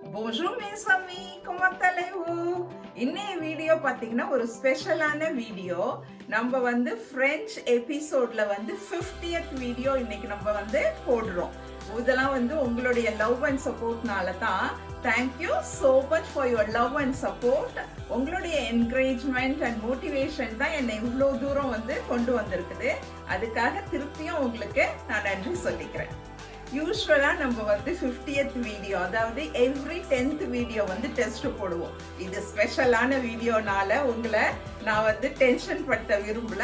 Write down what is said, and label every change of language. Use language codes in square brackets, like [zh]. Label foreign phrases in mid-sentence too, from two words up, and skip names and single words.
[fr] Bonjour mes amis, comment allez-vous? [ta] இன்னைய வீடியோ பாத்தீங்கன்னா ஒரு ஸ்பெஷலான வீடியோ. நம்ம வந்து French எபிசோட்ல வந்து 50th வீடியோ இன்னைக்கு நம்ம வந்து போடுறோம். இதெல்லாம் வந்து உங்களுடைய [en] love and [ta] சப்போர்ட்னால தான். [en] Thank you so much for your love and support. [ta] உங்களுடைய [en] encouragement and motivation [ta] தான் என்னை இவ்வளோ தூரம் வந்து கொண்டு வந்திருக்குது. அதுக்காக திருப்பியும் உங்களுக்கு நான் நன்றி சொல்லிக்கிறேன். யூஸ்வலா நம்ம வந்து 50th வீடியோ, அதாவது [en] every 10th video [ta] வந்து டெஸ்ட் போடுவோம். இது ஸ்பெஷலான வீடியோனால உங்களை நான் வந்து டென்ஷன் படுத்த விரும்பல.